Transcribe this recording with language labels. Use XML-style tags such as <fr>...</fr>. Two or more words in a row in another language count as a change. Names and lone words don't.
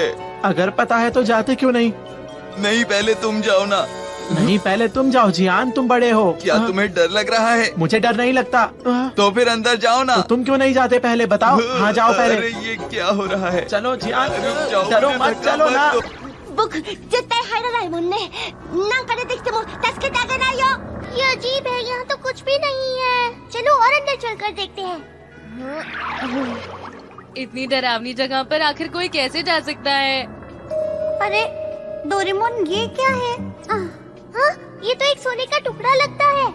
<hi>अगर पता है तो जाते क्यों नहीं? नहीं, पहले तुम जाओ ना। नहीं, पहले तुम जाओ जियान, तुम बड़े हो। क्या तुम्हें डर लग रहा है? मुझे डर नहीं लगता। तो फिर अंदर जाओ ना। तो तुम क्यों नहीं जाते पहले बताओ। हाँ जाओ पहले। अरे ये क्या हो रहा है? चलो जियान, रुक जाओ, डरो मुझे मत, धक्का चलो मत ना। दो।</hi> <ja>僕絶対入らないもんね。なんか出てきても助けてあげないよ。</ja> <hi>ये अजीब है, यहाँ तो कुछ भी नहीं है। चलो और अंदर चलकर देखते हैं। इतनी डरावनी जगह पर आखिर कोई कैसे जा सकता है? अरे डोरेमोन, ये क्या है? हाँ, ये तो एक सोने का टुकड़ा लगता है।</hi>